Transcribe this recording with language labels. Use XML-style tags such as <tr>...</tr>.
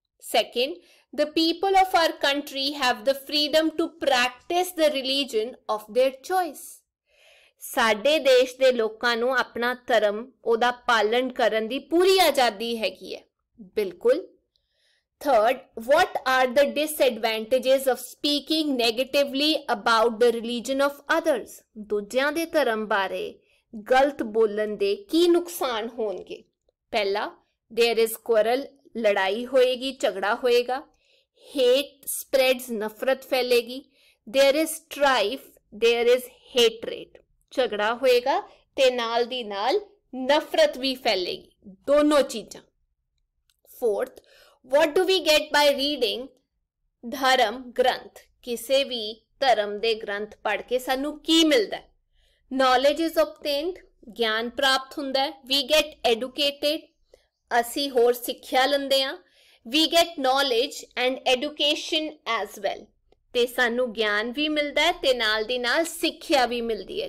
<en>Second, the people of our country have the freedom to practice the religion of their choice.</en> <pa>ਸਾਡੇ ਦੇਸ਼ ਦੇ ਲੋਕਾਂ ਨੂੰ ਆਪਣਾ ਧਰਮ ਉਹਦਾ ਪਾਲਣ ਕਰਨ ਦੀ ਪੂਰੀ ਆਜ਼ਾਦੀ ਹੈਗੀ ਹੈ। ਬਿਲਕੁਲ।</pa> <en>Third, what are the disadvantages of speaking negatively about the religion of others?</en> <pa>ਦੂਜਿਆਂ ਦੇ ਧਰਮ ਬਾਰੇ ਗਲਤ ਬੋਲਣ ਦੇ ਕੀ ਨੁਕਸਾਨ ਹੋਣਗੇ? ਪਹਿਲਾ,</pa> <en>there is quarrel,</en> <pa>ਲੜਾਈ ਹੋਏਗੀ, ਝਗੜਾ ਹੋਏਗਾ.</pa> <en>Hate spreads,</en> <pa>ਨਫ਼ਰਤ ਫੈਲੇਗੀ.</pa> <en>There is strife, there is hatred.</en> <pa>ਝਗੜਾ ਹੋਏਗਾ ਤੇ ਨਾਲ ਦੀ ਨਾਲ ਨਫ਼ਰਤ ਵੀ ਫੈਲੇਗੀ. ਦੋਨੋਂ ਚੀਜ਼ਾਂ.</pa> <en>Fourth, what do we get by reading dharam granth?</en> <pa>ਕਿਸੇ ਵੀ ਧਰਮ ਦੇ ਗ੍ਰੰਥ ਪੜ੍ਹ ਕੇ ਸਾਨੂੰ ਕੀ ਮਿਲਦਾ?</pa> <en>Knowledge is obtained,</en> <pa>ਗਿਆਨ ਪ੍ਰਾਪਤ ਹੁੰਦਾ ਹੈ.</pa> <en>We get educated,</en> <pa>ਅਸੀਂ ਹੋਰ ਸਿੱਖਿਆ ਲੈਂਦੇ ਹਾਂ.</pa> <en>We get knowledge and education as well,</en> <pa>ਤੇ ਸਾਨੂੰ ਗਿਆਨ ਵੀ ਮਿਲਦਾ ਹੈ ਤੇ ਨਾਲ ਦੀ ਨਾਲ ਸਿੱਖਿਆ ਵੀ ਮਿਲਦੀ ਹੈ.</pa>